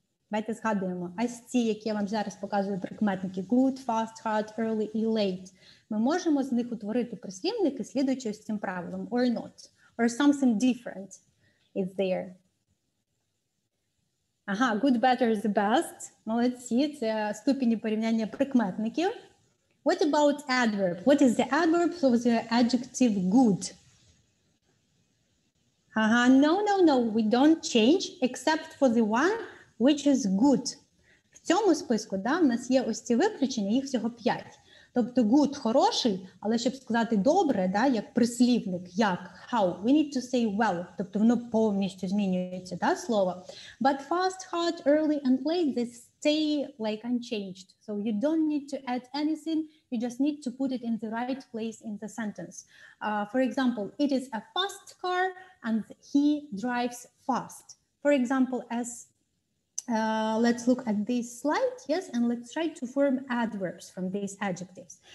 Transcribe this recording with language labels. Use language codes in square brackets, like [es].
[uk] Давайте згадуємо. Ось ці, які я вам зараз показую прикметники. [en] Good, fast, hard, early і late. [uk] Ми можемо з них утворити прислівники, слідуючи ось цим правилам. [en] Or not. Or something different is there. Ага, good, better, the best. [uk] Молодці. Це ступені порівняння прикметників. [en] What about adverb? What is the adverb of the adjective good? No, we don't change except for the one which is good. [uk] В цьому списку, да, в нас є ось ці виключення, їх всього 5. Тобто good – хороший, але щоб сказати добре, да, як прислівник, як, [en] how, we need to say well, [uk] тобто воно повністю змінюється, да, слово. [en] But fast, hard, early and late, they stay like unchanged. So you don't need to add anything, you just need to put it in the right place in the sentence. For example, it is a fast car and he drives fast. For example, as let's look at this slide, yes, and let's try to form adverbs from these adjectives.